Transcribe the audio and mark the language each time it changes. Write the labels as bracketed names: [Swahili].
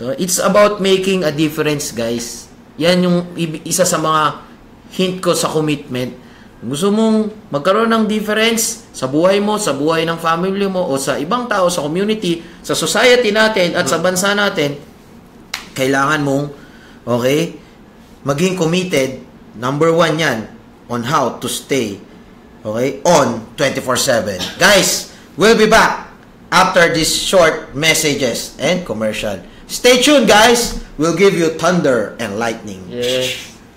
[English] It's about making a difference, guys. [Filipino] Yan yung isa sa mga hint ko sa commitment. Gusto mong magkaroon ng difference sa buhay mo, sa buhay ng family mo, o sa ibang tao, sa community, sa society natin, at sa bansa natin, kailangan mong, okay, maging committed. [English] Number 1 yan, on how to stay, okay, on 24/7. Guys, we'll be back after these short messages and commercial. Stay tuned, guys. We'll give you thunder and lightning. Yes.